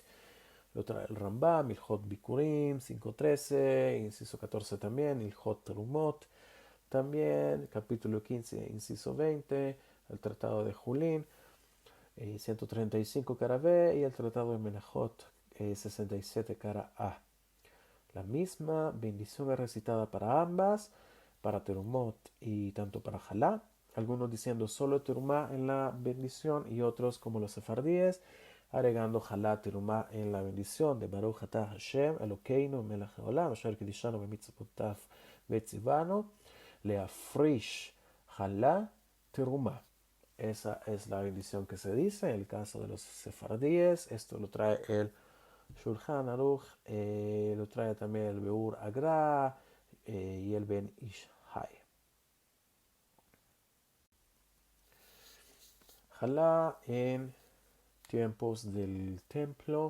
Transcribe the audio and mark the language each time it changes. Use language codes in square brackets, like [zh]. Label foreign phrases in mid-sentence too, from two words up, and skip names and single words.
[es] Lo trae el Rambam, Ilhot Bikurim 5.13, inciso 14 también, Ilhot Terumot también, capítulo 15, inciso 20, el Tratado de Julín, 135 cara B, y el Tratado de Menajot, 67 cara A. La misma bendición es recitada para ambas, para Terumot y tanto para Jalá, algunos diciendo solo Terumá en la bendición y otros como los sefardíes agregando Jalá Terumá en la bendición de [he] ברוך אתה השם אלוקינו מלך העולם אשר קדשנו במצוותיו וציוונו להפריש חלה תרומה. [es] Esa es la bendición que se dice en el caso de los sefardíes. Esto lo trae el Shulchan Aruch, lo trae también el Beur Agra y el Ben Ishai. Jalá en tiempos del templo.